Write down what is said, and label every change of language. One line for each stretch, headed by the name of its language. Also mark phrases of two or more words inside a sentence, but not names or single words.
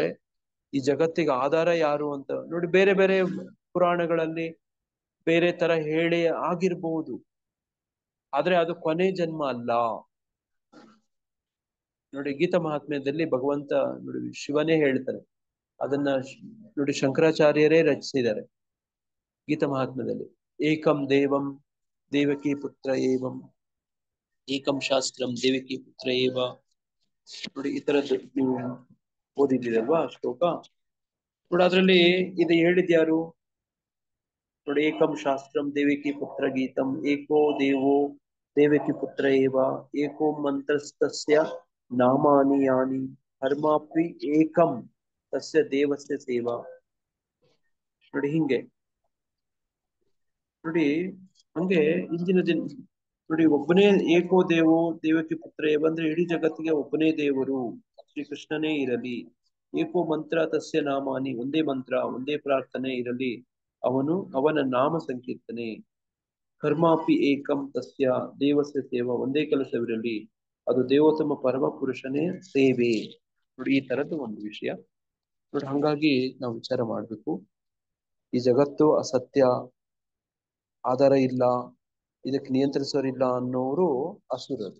Kannada: ಈ ಜಗತ್ತಿಗೆ ಆಧಾರ ಯಾರು ಅಂತ ನೋಡಿ ಬೇರೆ ಬೇರೆ ಪುರಾಣಗಳಲ್ಲಿ ಬೇರೆ ತರ ಹೇಳಿ ಆಗಿರ್ಬಹುದು, ಆದ್ರೆ ಅದು ಕೊನೆ ಜನ್ಮ ಅಲ್ಲ. ನೋಡಿ, ಗೀತಾ ಮಹಾತ್ಮ್ಯದಲ್ಲಿ ಭಗವಂತ ನೋಡಿ ಶಿವನೇ ಹೇಳ್ತಾರೆ, ಅದನ್ನ ನೋಡಿ ಶಂಕರಾಚಾರ್ಯರೇ ರಚಿಸಿದ್ದಾರೆ ಗೀತಾ ಮಹಾತ್ಮ್ಯದಲ್ಲಿ.
Sanskrit: ಏಕಂ ದೇವಂ ದೇವಕಿ ಪುತ್ರ ಏವಂ ಏಕಂ ಶಾಸ್ತ್ರಂ ದೇವಕಿ ಪುತ್ರ ಏವ.
Kannada: ನೋಡಿ, ಈ ತರದ್ದು ನೀವು ಓದಿದ್ದೀರಲ್ವಾ ಶ್ಲೋಕ? ನೋಡಿ, ಅದ್ರಲ್ಲಿ ಇದು ಹೇಳಿದ್ಯಾರು? ನೋಡಿ,
Sanskrit: ಏಕಂ ಶಾಸ್ತ್ರಂ ದೇವಕಿ ಪುತ್ರ ಗೀತಂ ಏಕೋ ದೇವೋ ದೇವಕಿ ಪುತ್ರ ಏವ ಏಕೋ ಮಂತ್ರಸ್ತಸ್ಯ ನಾಮಾನಿ ಯಾನಿ ಧರ್ಮಾಪಿ ಏಕಂ ತಸ್ಯ ದೇವಸ್ಯ ಸೇವಾ.
Kannada: ನೋಡಿ ಹಿಂಗೆ ನೋಡಿ ಹಂಗೆ ಇಂದಿನ ದಿನ ನೋಡಿ ಒಬ್ಬನೇ
Sanskrit: ಏಕೋ ದೇವೋ ದೇವಕಿ ಪುತ್ರ ಏವ
Kannada: ಅಂದ್ರೆ ಇಡೀ ಜಗತ್ತಿಗೆ ಒಬ್ಬನೇ ದೇವರು ಶ್ರೀಕೃಷ್ಣನೇ ಇರಲಿ.
Sanskrit: ಏಕೋ ಮಂತ್ರ ತಸ್ಯ ನಾಮಾನಿ,
Kannada: ಒಂದೇ ಮಂತ್ರ ಒಂದೇ ಪ್ರಾರ್ಥನೆ ಇರಲಿ, ಅವನ ನಾಮ ಸಂಕೀರ್ತನೆ.
Sanskrit: ಕರ್ಮಾಪಿ ಏಕಂ ತಸ್ಯ ದೇವಸ್ಯ ಸೇವಾ,
Kannada: ಒಂದೇ ಕೆಲಸವಿರಲಿ, ಅದು ದೇವೋತ್ತಮ ಪರಮ ಪುರುಷನೇ ಸೇವೆ. ನೋಡಿ, ಈ ತರದ್ದು ಒಂದು ವಿಷಯ ನೋಡಿ. ಹಂಗಾಗಿ ನಾವು ವಿಚಾರ ಮಾಡ್ಬೇಕು, ಈ ಜಗತ್ತು ಅಸತ್ಯ, ಆಧಾರ ಇಲ್ಲ, ಇದಕ್ಕೆ ನಿಯಂತ್ರಿಸೋರಿಲ್ಲ ಅನ್ನೋರು ಅಸುರರು.